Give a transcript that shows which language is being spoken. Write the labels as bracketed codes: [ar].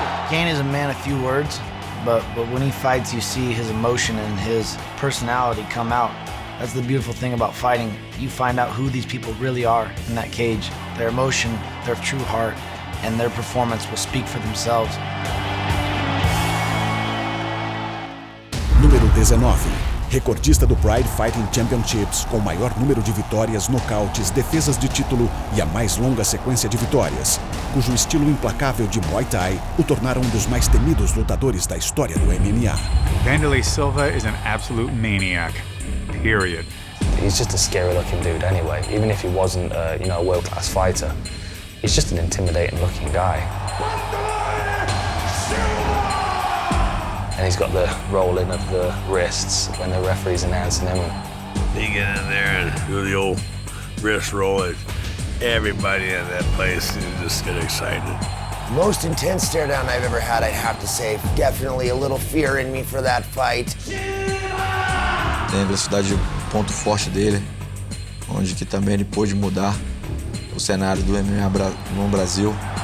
[en] Cain is a man of few words, but when he fights, you see his emotion and his personality come out. That's the beautiful thing about fighting. You find out who these people really are in that cage. Their emotion, their true heart, and their performance will speak for themselves. [pt] Número 19. Recordista do Pride Fighting Championships com o maior número de vitórias, nocautes, defesas de título e a mais longa sequência de vitórias, cujo estilo implacável de Muay Thai o tornaram um dos mais temidos lutadores da história do MMA. [en] Wanderlei Silva is an absolute maniac. Period. He's just a scary-looking dude anyway. Even if he wasn't, a world-class fighter, he's just an intimidating-looking guy. And he's got the rolling of the wrists when the referee's announcing him. They get in there and do the old wrist roll. Everybody in that place just get excited. Most intense stare down I've ever had, I'd have to say. Definitely a little fear in me for that fight. [pt] Tem a velocidade o ponto forte dele, onde que também ele pôde mudar o cenário do MMA no Brasil.